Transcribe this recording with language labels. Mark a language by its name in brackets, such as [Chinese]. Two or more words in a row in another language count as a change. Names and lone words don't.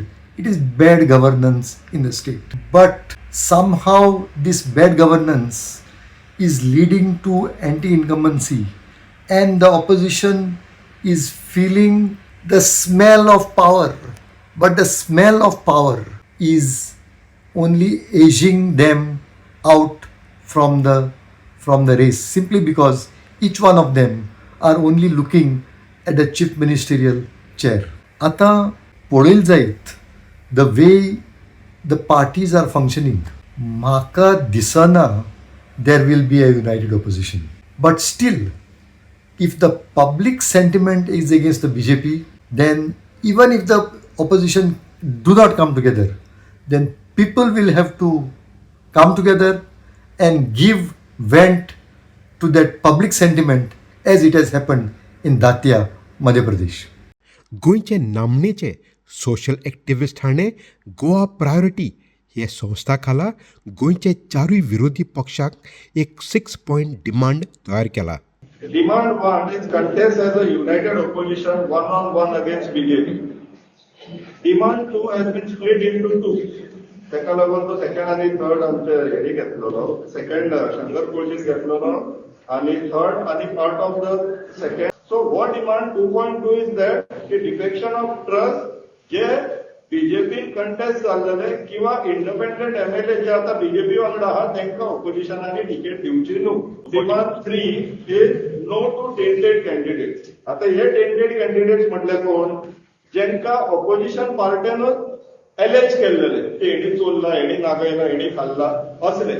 [English] It is bad governance in the state. But somehow this bad governance is leading to anti-incumbency, and the opposition is feeling the smell of power. But the smell of power is only edging them out from the race, simply because each one of them are only looking at the chief ministerial chair. [Konkani] आता पळयत जायत [English] the way the parties are functioning, [Konkani] म्हाका दिसना [English] there will be a united opposition. But still, if the public sentiment is against the BJP, then even if the opposition do not come together, then people will have to come together and give vent to that public sentiment as it has happened in Datia, Madhya Pradesh. [Konkani] गोंयचे नामनेचे [English] social activist [Konkani] हाणें गोवा प्रायोरिटी हे संस्था खाला गोंयचे चारूय विरोधी पक्षाक एक [English] 6 point demand [Konkani] तयार केला. [English] Demand 1 is contest as a united opposition one-on-one against BJP. Demand 2 has been split into 2. [Konkani] ताका लागून तो सेकंड आनी थर्ड आमचे हेडी घेतलेलो, सेकंड शंकर कोळशीक घेतलेलो आनी थर्ड आनी [English] part of the second. so what demand 2.2 is that [Konkani] की [English] defection of trust [Konkani] जे बीजेपीन कंटेस्ट जाल्लेले किंवा [English] independent MLA [Konkani] जे आता बीजेपी वांगडा आहात तांकां ऑपोजिशनांनी टिकेट दिवची न्हू. [English] demand 3 is no to tainted candidates. [Konkani] आता हे [English] tainted candidates [Konkani] म्हटले कोण, जेंका ऑपोजिशन पार्टीनूच एलेज केल्लेले की हेणी चोरला, हेणी नागयला, हेणी खाल्ला असले.